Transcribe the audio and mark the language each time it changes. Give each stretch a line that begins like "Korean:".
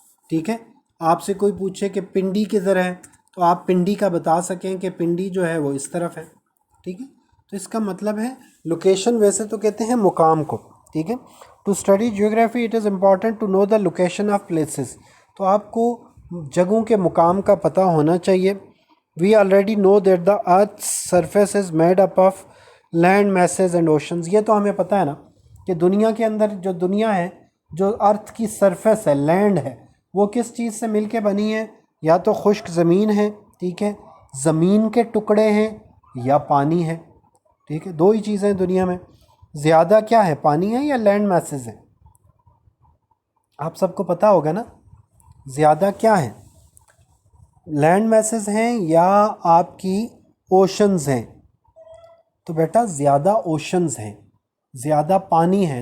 Urdu: ٹھیک ہے، آپ سے کوئی پوچھے کہ پنڈی کدھر ہے تو آپ پنڈی کا بتا سکیں کہ پنڈی جو ہے وہ اس طرف ہے. ٹھیک ہے، تو اس کا مطلب ہے لوکیشن ویسے تو کہتے ہیں مقام کو. ٹھیک ہے،
English: To study geography it is important to know the location of places.
Urdu: تو آپ کو جگہوں کے مقام کا پتہ ہونا چاہیے.
English: We already know that the earth surface is made up of land masses and oceans.
Urdu: یہ تو ہمیں پتہ ہے نا کہ دنیا کے اندر جو دنیا ہے، جو ارتھ کی سرفیس ہے، لینڈ ہے، وہ کس چیز سے مل کے بنی ہے؟ یا تو خشک زمین ہے، ٹھیک ہے، زمین کے ٹکڑے ہیں، یا پانی ہے. ٹھیک ہے، دو ہی چیزیں دنیا میں. زیادہ کیا ہے، پانی ہے یا لینڈ میسز ہے؟ آپ سب کو پتہ ہوگا نا، زیادہ کیا ہے، لینڈ میسز ہیں یا آپ کی اوشنز ہیں؟ تو بیٹا زیادہ اوشنز ہیں، زیادہ پانی ہے.